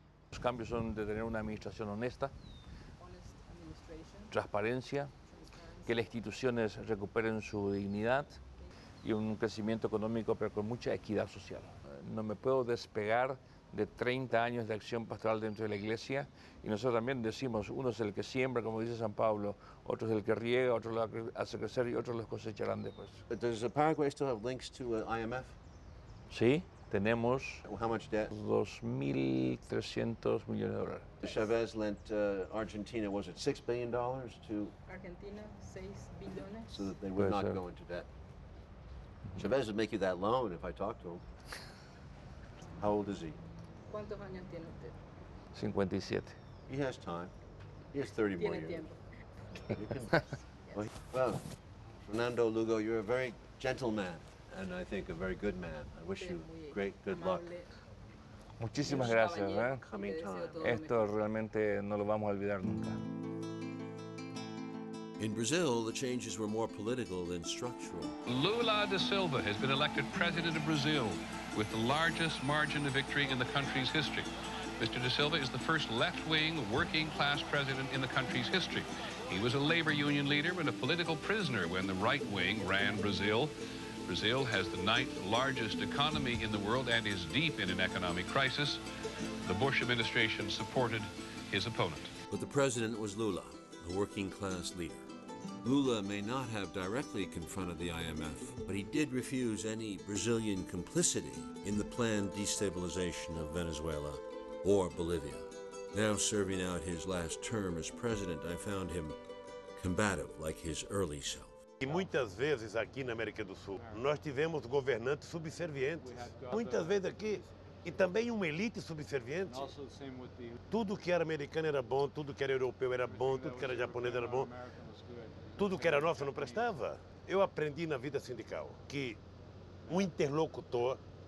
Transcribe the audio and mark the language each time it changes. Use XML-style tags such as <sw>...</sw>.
<es>Los cambios son de tener una administración honesta, transparencia, que las instituciones recuperen su dignidad y un crecimiento económico, pero con mucha equidad social. No me puedo despegar de 30 años de acción pastoral dentro de la iglesia, y nosotros también decimos, uno es el que siembra, como dice San Pablo, otro es el que riega, otro lo hace crecer y otros los cosecharán después.</es> <en>Does Paraguay still have links to IMF?</en> <es>Sí, tenemos</es> <en>How much debt?</en> <es>2.300 millones de dólares.</es> <en>Chavez lent Argentina, was it $6 billion to...</en> <es>Argentina, 6 billones.</es> <en>So that they would not go into debt. Chavez would make you that loan if I talked to him. How old is he?</en> <es>¿Cuántos años tiene usted? 57.</es> <en>He has time. He has 30 more years.</en> <es>Tiempo.</es> <en>Well, Fernando Lugo, you're a very gentle man, and I think a very good man. I wish you great good luck.</en> <es>Muchísimas gracias.</es> <en>Coming time.</en> <es>Esto realmente no lo vamos a olvidar nunca.</es> <en>In Brazil, the changes were more political than structural. Lula da Silva has been elected president of Brazil with the largest margin of victory in the country's history. Mr. da Silva is the first left-wing, working-class president in the country's history. He was a labor union leader and a political prisoner when the right wing ran Brazil. Brazil has the 9th largest economy in the world and is deep in an economic crisis. The Bush administration supported his opponent. But the president was Lula, a working-class leader. Lula may not have directly confronted the IMF, but he did refuse any Brazilian complicity in the planned destabilization of Venezuela or Bolivia. Now serving out his last term as president, I found him combative like his early self.</en> <pt>E muitas vezes aqui na América do Sul, nós tivemos governantes subservientes. Muitas vezes aqui, e também uma elite subserviente. Tudo que era americano era bom, tudo que era europeu era bom, tudo que era japonês era bom. Tudo que era nosso não prestava. Eu aprendi na vida sindical que um interlocutor</pt>